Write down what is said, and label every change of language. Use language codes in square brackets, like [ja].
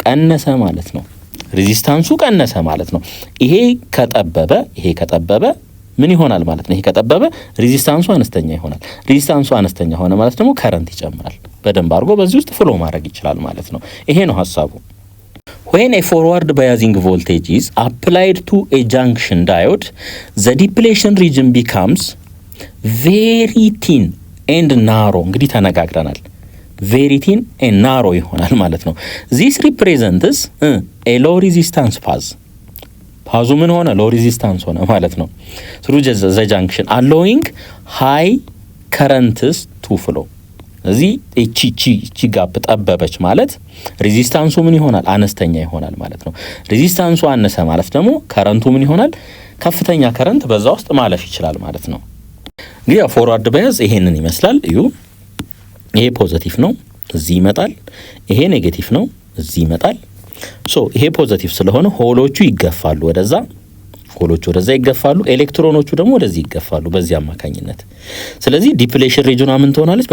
[am] ቀነሰ ማለት ነው። ሬዚስታንሱ ቀነሰ ማለት ነው። ይሄ ከጠበበ ምን ይሆናል ማለት ነው? ይሄ ከጠበበ ሬዚስታንሱ አነስተኛ ይሆናል። ሬዚስታንሱ አነስተኛ ሆነ ማለት ደግሞ ከረንት ይጨምራል። በደንብ አድርጎ በዚህ ውስጥ ፍሎ ማድረግ ይችላል ማለት ነው። ይሄ ነው ሐሳቡ። [en] When a forward biasing voltage is applied to a junction diode, the depletion region becomes very thin and narrow. [am] እንግዲህ ተነጋግረናል። [en] very thin and narrow [am] ይሆናል ማለት ነው። [en] this represents a low resistance path. [am] ፓዙ ምን ሆነ? [en] low resistance [am] ሆነ ማለት ነው። [en] through the junction allowing high currents to flow. [am] እዚህ እቺ ጋፕ ጠበበች ማለት ሬዚስታንሱ ምን ይሆናል? አነስተኛ ይሆናል ማለት ነው። ሬዚስታንሱ አነሰ ማለት ደግሞ ከረንቱ ምን ይሆናል? ከፍተኛ ከረንት በዛ ውስጥ ማለፍ ይችላል ማለት ነው። እንግዲህ ፎርዋርድ ባያዝ ይሄንን ይመስላል። እዩ ይሄ ፖዚቲቭ ነው፣ እዚህ ይመጣል። ይሄ ኔጌቲቭ ነው፣ እዚህ ይመጣል። ሶ ይሄ ፖዚቲቭ ስለሆነ ሆሎቹ ይገፋሉ ወደዛ፣ ሆሎቹ ወደዛ ይገፋሉ፣ ኤሌክትሮኖቹ ደግሞ ወደዚህ ይገፋሉ በዚህ አማካኝነት። ስለዚህ ዲፕሌሽን ሪጅኗ ምን ትሆናለች?